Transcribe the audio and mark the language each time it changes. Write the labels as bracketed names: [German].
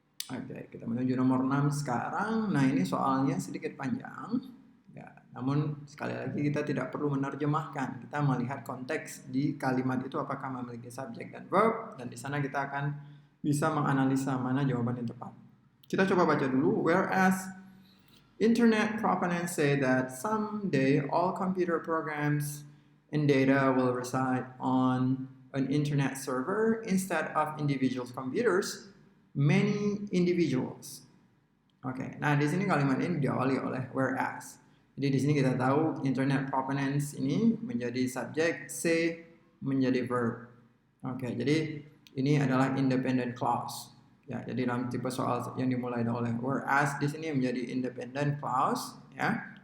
[Indonesian] Oke, kita menuju nomor 6 sekarang. Nah, ini soalnya sedikit panjang. Ya, namun sekali lagi kita tidak perlu menerjemahkan. Kita melihat konteks di kalimat itu apakah memiliki subjek dan verb, dan di sana kita akan bisa menganalisa mana jawaban yang tepat. Kita coba baca dulu. [English] Whereas internet proponents say that someday all computer programs and data will reside on an internet server instead of individual computers, many individuals. [Indonesian] Oke, nah di sini kalimat ini diawali oleh whereas. Jadi di sini kita tahu internet proponents ini menjadi subjek, say menjadi verb. Oke, jadi ini adalah independent clause. Ya, jadi dalam tipe soal yang dimulai oleh whereas di sini menjadi independent clause, ya.